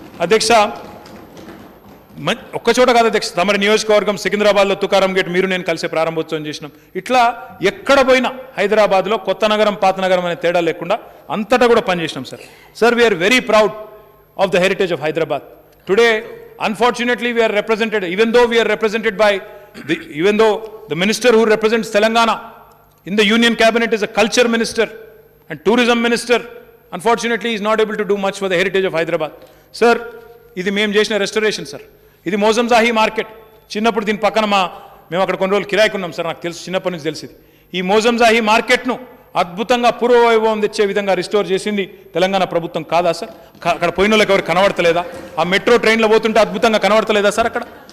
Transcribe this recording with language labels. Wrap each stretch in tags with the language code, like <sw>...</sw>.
<te>అధ్యక్ష ఒక్కచోట కాదు అధ్యక్ష, తమరి నియోజకవర్గం సికింద్రాబాద్లో తుకారం గేట్ మీరు నేను కలిసి ప్రారంభోత్సవం చేసినాం. ఇట్లా ఎక్కడ పోయినా హైదరాబాద్లో కొత్త నగరం పాత నగరం అనే తేడా లేకుండా అంతటా కూడా పనిచేసినాం sir.</te> <en>Sir we are very proud of the heritage of Hyderabad. Today, unfortunately, we are represented, even though we are represented by, even though the minister who represents Telangana in the union cabinet is a culture minister and tourism minister, unfortunately, he is not able to do much for the heritage of Hyderabad.</en> <te>Sir, ఇది మేము చేసిన restoration sir. ఇది Moazzam Jahi market. చిన్నప్పుడు దీని పక్కన మేము అక్కడ కొన్ని రోజులు కిరాయికి ఉన్నాం సార్, నాకు తెలుసు, చిన్నప్పటి నుంచి తెలిసింది. ఈ మోజంజాహి మార్కెట్ను అద్భుతంగా పూర్వవైభవం తెచ్చే విధంగా రిస్టోర్ చేసింది తెలంగాణ ప్రభుత్వం కాదా సార్? అక్కడ పోయిన వాళ్ళకి ఎవరు కనబడతలేదా? ఆ మెట్రో ట్రైన్లో పోతుంటే అద్భుతంగా కనబడతలేదా సార్ అక్కడ?</te>